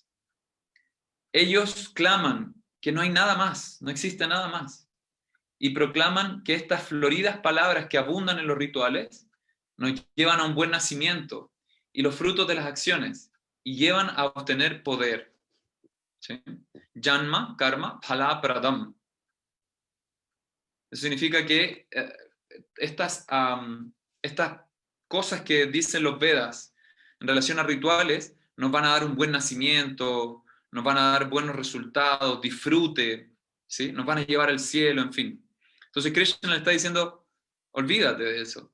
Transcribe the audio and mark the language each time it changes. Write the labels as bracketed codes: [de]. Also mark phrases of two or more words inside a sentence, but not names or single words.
[es] Ellos claman que no hay nada más, no existe nada más, y proclaman que estas floridas palabras que abundan en los rituales nos llevan a un buen nacimiento y los frutos de las acciones, y llevan a obtener poder. ¿Sí? [sa] जन्म, कर्म, फल प्रदम्. [es] Eso significa que estas cosas que dicen los Vedas en relación a rituales nos van a dar un buen nacimiento, nos van a dar buenos resultados, disfrute, ¿sí? Nos van a llevar al cielo, en fin. Entonces Krishna le está diciendo, olvídate de eso.